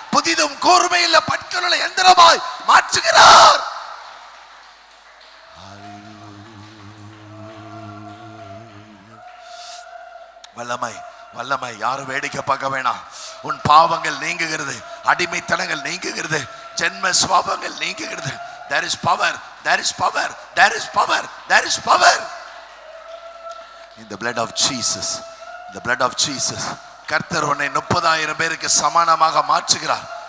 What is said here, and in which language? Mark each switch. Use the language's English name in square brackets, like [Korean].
[Tamil] புதிதும் கூர்மையுள்ள பற்களுள்ள எந்திரமாய் மாற்றுகிறார். வல்லமை, வல்லமை. யாரும் வேடிக்கை பார்க்க வேணாம். உன் பாவங்கள் நீங்குகிறது, அடிமைத்தனங்கள் நீங்குகிறது, ஜென்ம சுவாபங்கள் நீங்குகிறது. [English] There is power, there is power, there is power, there is power in the blood of Jesus, the blood of Jesus. [Tamil] கர்த்தர் உன்னை 30,000 பேருக்கு சமானமாக மாற்றுகிறார்.